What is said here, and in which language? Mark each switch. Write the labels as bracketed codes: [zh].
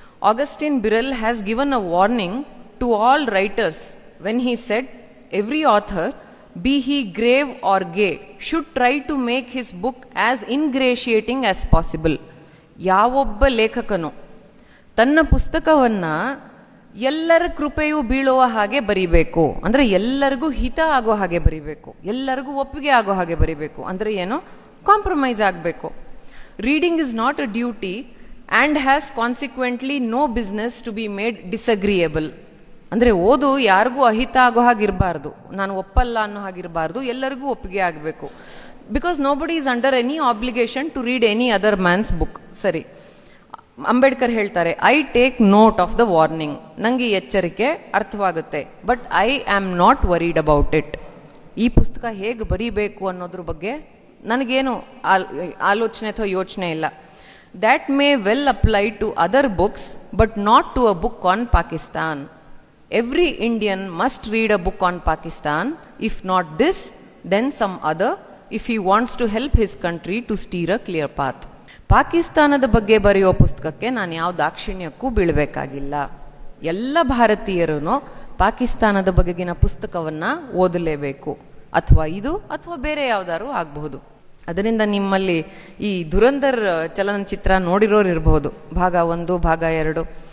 [en] Augustine Birrell has given a warning to all writers when he said every author, be he grave or gay, should try to make his book as ingratiating as possible. [kn] ಯಾವೊಬ್ಬ ಲೇಖಕನು ತನ್ನ ಪುಸ್ತಕವನ್ನ ಎಲ್ಲರ ಕೃಪೆಯು ಬೀಳುವ ಹಾಗೆ ಬರಿಬೇಕು, ಅಂದ್ರೆ ಎಲ್ಲರಿಗೂ ಹಿತ ಆಗೋ ಹಾಗೆ ಬರಿಬೇಕು, ಎಲ್ಲರಿಗೂ ಒಪ್ಪಿಗೆ ಆಗೋ ಹಾಗೆ ಬರಿಬೇಕು. ಅಂದ್ರೆ ಏನು, ಕಾಂಪ್ರಮೈಸ್ ಆಗಬೇಕು. [en] Reading is not a duty and has consequently no business to be made disagreeable. [kn] ಅಂದರೆ ಓದು ಯಾರಿಗೂ ಅಹಿತ ಆಗೋ ಹಾಗಿರಬಾರ್ದು, ನಾನು ಒಪ್ಪಲ್ಲ ಅನ್ನೋ ಹಾಗಿರಬಾರ್ದು, ಎಲ್ಲರಿಗೂ ಒಪ್ಪಿಗೆ ಆಗಬೇಕು. [en] Because nobody is under any obligation to read any other man's book. [kn] ಸರಿ, ಅಂಬೇಡ್ಕರ್ ಹೇಳ್ತಾರೆ, [en] I take note of the warning, [kn] ನನಗೆ ಈ ಎಚ್ಚರಿಕೆ ಅರ್ಥವಾಗುತ್ತೆ, [en] But I am not worried about it. [kn] ಈ ಪುಸ್ತಕ ಹೇಗೆ ಬರೀಬೇಕು ಅನ್ನೋದ್ರ ಬಗ್ಗೆ ನನಗೇನು ಆಲೋಚನೆ ಅಥವಾ ಯೋಚನೆ ಇಲ್ಲ. [en] That may well apply to other books but not to a book on Pakistan. Every Indian must read a book on Pakistan, if not this, then some other, if he wants to help his country to steer a clear path. [kn] ಪಾಕಿಸ್ತಾನದ ಬಗ್ಗೆ ಬರೆಯೋ ಪುಸ್ತಕಕ್ಕೆ ನಾನು ಯಾವ ದಾಕ್ಷಿಣ್ಯಕ್ಕೂ ಬೀಳಬೇಕಾಗಿಲ್ಲ. ಎಲ್ಲ ಭಾರತೀಯರೂ ಪಾಕಿಸ್ತಾನದ ಬಗೆಗಿನ ಪುಸ್ತಕವನ್ನು ಓದಲೇಬೇಕು. ಅಥವಾ ಇದು ಅಥವಾ ಬೇರೆ ಯಾವುದಾದ್ರು ಆಗಬಹುದು. ಅದರಿಂದ ನಿಮ್ಮಲ್ಲಿ ಈ ಧುರಂಧರ್ ಚಲನಚಿತ್ರ ನೋಡಿರೋರು ಇರಬಹುದು, ಭಾಗ 1, ಭಾಗ 2.